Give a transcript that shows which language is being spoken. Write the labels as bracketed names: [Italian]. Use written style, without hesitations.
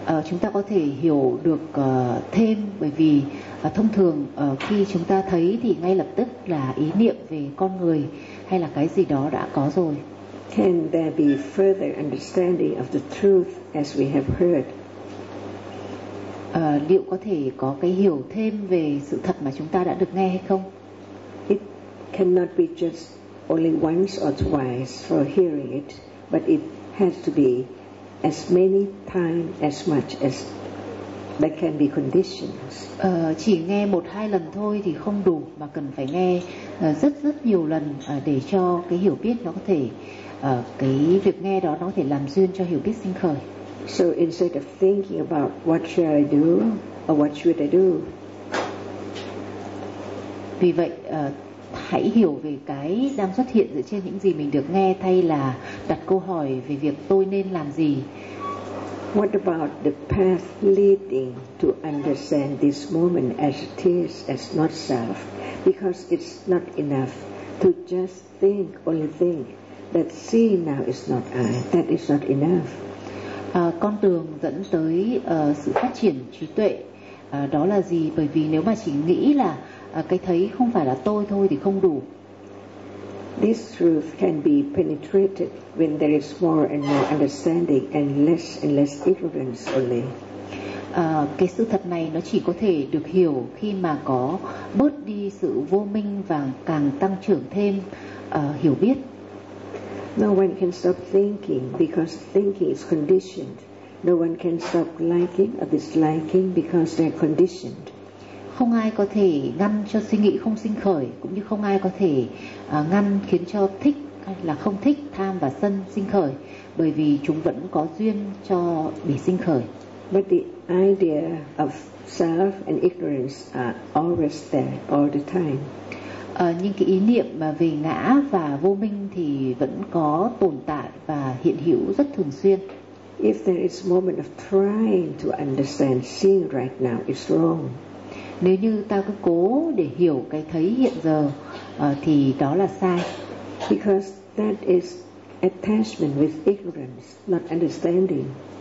[Vietnamese] Chúng ta có thể hiểu được thêm, bởi vì thông thường khi chúng ta thấy thì ngay lập tức là ý niệm về con người hay là cái gì đó đã có rồi. [English] Can there be further understanding of the truth as we have heard? [Vietnamese] Liệu có thể có cái hiểu thêm về sự thật mà chúng ta đã được nghe hay không? [English] It cannot be just only once or twice for hearing it, but it has to be as many times as much as there can be conditions. [Vietnamese] Chỉ nghe một hai lần thôi thì không đủ, mà cần phải nghe rất rất nhiều lần để cho cái hiểu biết nó có thể cái việc nghe đó nó có thể làm duyên cho hiểu biết sinh khởi. [English] So instead of thinking about what should I do or what should I do. [Vietnamese] Vì vậy hãy hiểu về cái đang xuất hiện dựa trên những gì mình được nghe thay là đặt câu hỏi về việc tôi nên làm gì. [English] What about the path leading to understand this moment as it is, as not self? Because it's not enough to just think, only think, that seeing now is not I, that is not enough. [Vietnamese] Con đường dẫn tới sự phát triển trí tuệ đó là gì? Bởi vì nếu mà chỉ nghĩ là cái thấy không phải là tôi thôi thì không đủ. [English] This truth can be penetrated when there is more and more understanding and less ignorance only. [Vietnamese] Cái sự thật này nó chỉ có thể được hiểu khi mà có bớt đi sự vô minh và càng tăng trưởng thêm hiểu biết. [English] No one can stop thinking because thinking is conditioned. No one can stop liking or disliking because they're conditioned. [Vietnamese] Không ai có thể ngăn cho suy nghĩ không sinh khởi, cũng như không ai có thể ngăn khiến cho thích hay là không thích, tham và sân sinh khởi, bởi vì chúng vẫn có duyên cho để sinh khởi. [English] But the idea of self and ignorance are always there all the time. [Vietnamese] Nhưng cái ý niệm mà về ngã và vô minh thì vẫn có tồn tại và hiện hữu rất thường xuyên. [English] If there is a moment of trying to understand seeing right now, it's wrong. [Vietnamese] Nếu như ta cứ cố để hiểu cái thấy hiện giờ thì đó là sai. [English] Because that is attachment with ignorance, not understanding.